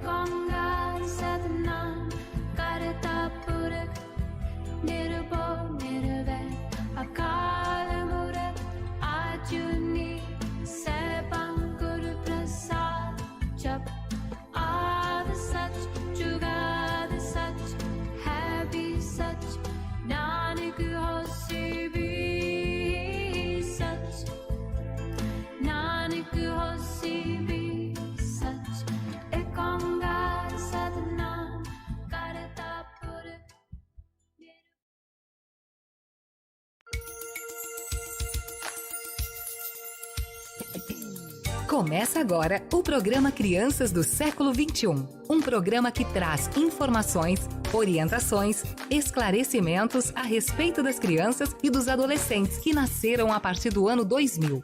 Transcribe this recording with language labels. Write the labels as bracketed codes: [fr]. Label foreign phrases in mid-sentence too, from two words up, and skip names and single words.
[pa] ਓਅੰਕਾਰ ਸਤਨਾਮ ਕਰਤਾ ਪੁਰਖ ਨਿਰਭਉ ਨਿਰਵੈਰ ਅਕਾਲ ਮੂਰਤ ਅਜੂਨੀ ਸੈਭੰ ਗੁਰ ਪ੍ਰਸਾਦ ਜਪ ਆਦ ਸਚ ਜੁਗਾਦ ਸਚ ਹੈ ਭੀ ਸਚ ਨਾਨਕ ਹੋਸੀ ਭੀ ਸਚ ਨਾਨਕ ਹੋਸੀ ਭੀ ਸਚ ਇਕ ਓਅੰਕਾਰ ਸਤਨਾਮ ਕਰਤਾ ਪੁਰਖ [pt] Começa agora o programa Crianças do Século XXI. Um programa que traz informações, orientações, esclarecimentos a respeito das crianças e dos adolescentes que nasceram a partir do ano 2000.